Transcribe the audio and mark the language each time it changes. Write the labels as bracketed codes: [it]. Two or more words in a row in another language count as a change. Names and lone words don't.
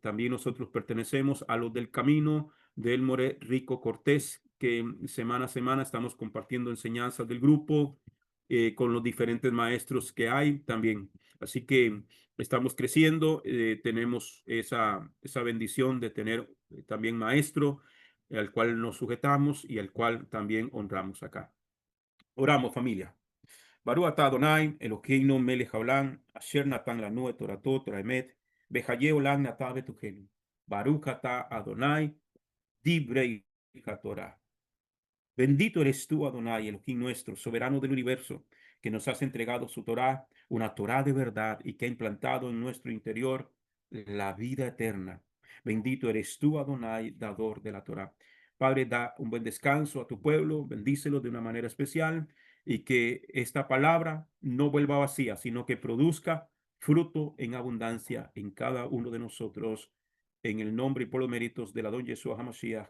[es] También nosotros pertenecemos a los del camino del More Rico Cortés, que semana a semana estamos compartiendo enseñanzas del grupo con los diferentes maestros que hay también. Así que estamos creciendo, tenemos esa bendición de tener también maestro al cual nos sujetamos y al cual también honramos acá. Oramos, familia. [he] ברוך אתה אדוני, אלוהינו מלך העולם, אשר נתן לנו את תורתו תורת אמת, וחיי עולם נטע בתוכנו. ברוך אתה אדוני, דברי התורה. [es] Bendito eres tú, Adonai, Elohim nuestro, soberano del universo, que nos has entregado su Torá, una Torá de verdad y que ha implantado en nuestro interior la vida eterna. Bendito eres tú, Adonai, dador de la Torá. Padre, da un buen descanso a tu pueblo, bendícelo de una manera especial y que esta palabra no vuelva vacía, sino que produzca fruto en abundancia en cada uno de nosotros, en el nombre y por los méritos de la don Yeshua HaMashiach.